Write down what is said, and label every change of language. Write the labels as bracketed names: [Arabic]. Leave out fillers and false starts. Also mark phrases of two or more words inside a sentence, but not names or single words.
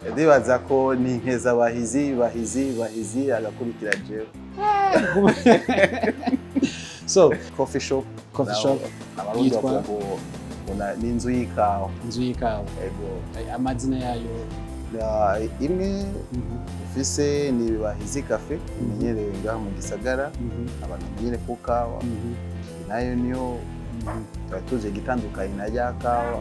[Rundi] ndibaza ko ni nkeza bahizi agakurikira jewe. So [English] coffee shop [Rundi] abarundi bavuga ngo ni inzu y'ikawa. Inzu y'ikawa. Ego. Amazina yayo imwe ufise ni Bahizi cafe imenyereye ngaha mu gisagara abantu menyere ku kawa nayo niyo tuje gitandukanye na ya kawa.